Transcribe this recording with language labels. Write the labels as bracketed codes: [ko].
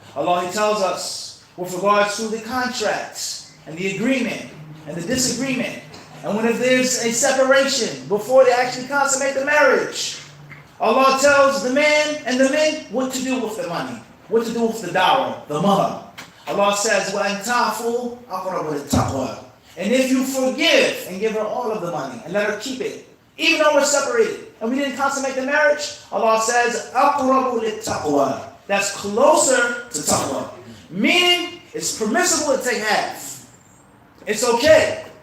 [en] Allah, He tells us with regards to the contracts, and the agreement, and the disagreement, and when if there's a separation before they actually consummate the marriage, Allah tells the man and the men what to do with the money, what to do with the dawah, the mahar. Allah says, [ar] وَأَن تَعْفُوا أَقْرَبُ لِلتَّقْوَى. [en] And if you forgive and give her all of the money and let her keep it, even though we're separated and we didn't consummate the marriage, Allah says, [ar] أَقْرَبُ لِلتَّقْوَى. [en] That's closer to taqwa. Meaning, it's permissible to take half. It's okay.